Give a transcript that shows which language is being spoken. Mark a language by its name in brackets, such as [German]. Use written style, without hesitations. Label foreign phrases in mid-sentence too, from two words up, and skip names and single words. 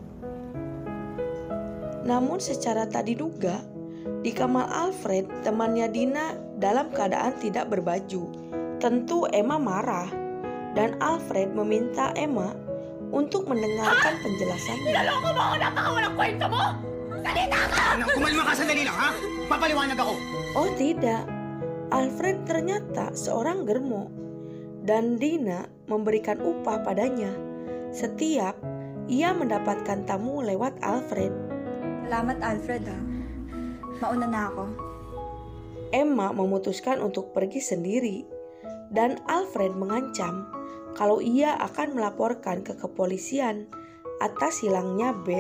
[Indonesian] Namun secara tak diduga, di kamar Alfred temannya Dina dalam keadaan tidak berbaju. Tentu Emma marah dan Alfred meminta Emma untuk mendengarkan penjelasannya. [Filipino] Niloloko mo ako! Napakawalang kwento mo! Salita ka! Kumalma ka sandali lang, ha? Papaliwanag ako. [Indonesian] Oh tidak, Alfred ternyata seorang germo dan Dina memberikan upah padanya setiap ia mendapatkan tamu lewat Alfred. [Filipino] Salamat Alfred Mauna na ako. [Indonesian] Emma memutuskan untuk pergi sendiri dan Alfred mengancam kalau ia akan melaporkan ke kepolisian atas hilangnya Ben.